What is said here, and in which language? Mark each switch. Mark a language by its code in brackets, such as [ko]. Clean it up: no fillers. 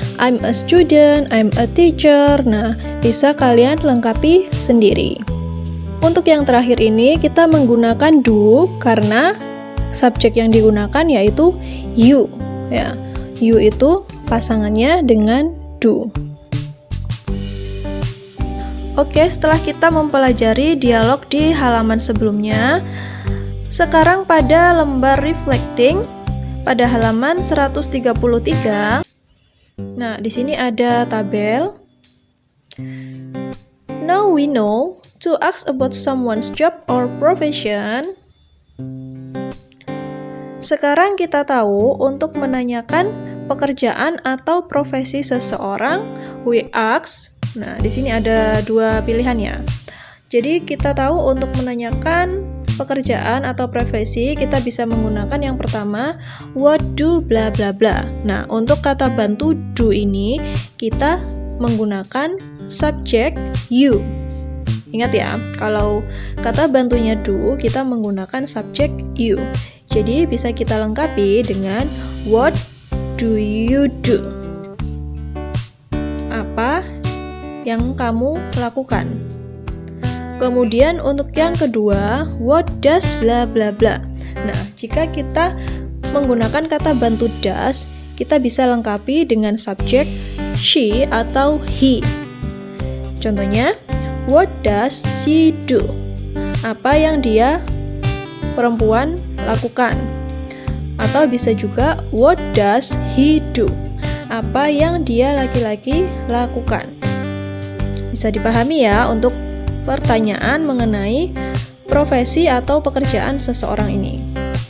[en] I'm a student, I'm a teacher. [id] Nah, bisa kalian lengkapi sendiri. Untuk yang terakhir ini kita menggunakan do karena subjek yang digunakan yaitu you. Ya, you itu pasangannya dengan do. Oke, setelah kita mempelajari dialog di halaman sebelumnya, sekarang pada lembar reflecting, pada halaman 133. Nah, di sini ada tabel. [en] Now we know to ask about someone's job or profession. [id] Sekarang kita tahu untuk menanyakan pekerjaan atau profesi seseorang, [en] we ask. [id] Nah, di sini ada dua pilihan ya. Jadi kita tahu untuk menanyakan pekerjaan atau profesi, kita bisa menggunakan yang pertama, [en] what do [id] bla bla bla. Nah, untuk kata bantu do ini kita menggunakan subjek you. Ingat ya, kalau kata bantunya do, kita menggunakan subjek you. Jadi bisa kita lengkapi dengan [en] what do you do? [id] Apa yang kamu lakukan? Kemudian untuk yang kedua, [en] what does [id] bla bla bla. Nah, jika kita menggunakan kata bantu does, kita bisa lengkapi dengan subjek she atau he. Contohnya, [en] what does she do? [id] Apa yang dia perempuan lakukan. Atau bisa juga [en] what does he do? [id] Apa yang dia laki-laki lakukan. Bisa dipahami ya untuk pertanyaan mengenai profesi atau pekerjaan seseorang ini.